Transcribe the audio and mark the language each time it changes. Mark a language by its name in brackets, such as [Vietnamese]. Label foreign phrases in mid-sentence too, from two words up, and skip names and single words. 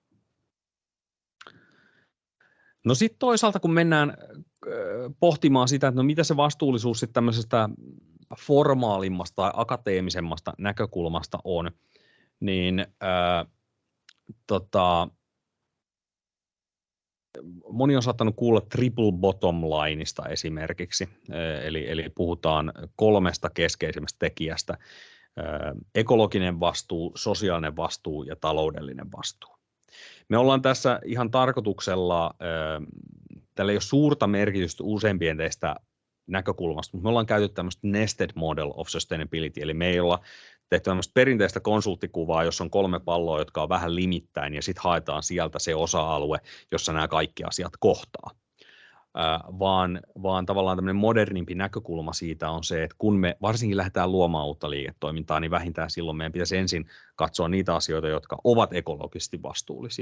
[Finnish] No sitten toisaalta, kun mennään pohtimaan sitä, että no mitä se vastuullisuus sitten tämmöisestä formaalimmasta tai akateemisemmasta näkökulmasta on, niin moni on saattanut kuulla [English] triple bottom lineista [Finnish] esimerkiksi, eli puhutaan 3 keskeisimmästä tekijästä: ekologinen vastuu, sosiaalinen vastuu ja taloudellinen vastuu. Me ollaan tässä ihan tarkoituksella, tällä ei ole suurta merkitystä useimpien teistä näkökulmasta, mutta me ollaan käytetty tämmöistä [English] nested model of sustainability, [Finnish] eli me ei olla tehty tämmöistä perinteistä konsulttikuvaa, jossa on 3 palloa, jotka on vähän limittäin, ja sitten haetaan sieltä se osa-alue, jossa nämä kaikki asiat kohtaa. Vaan tavallaan tämmöinen modernimpi näkökulma siitä on se, että kun me varsinkin lähdetään luomaan uutta liiketoimintaa, niin vähintään silloin meidän pitäisi ensin katsoa niitä asioita, jotka ovat ekologisesti vastuullisia.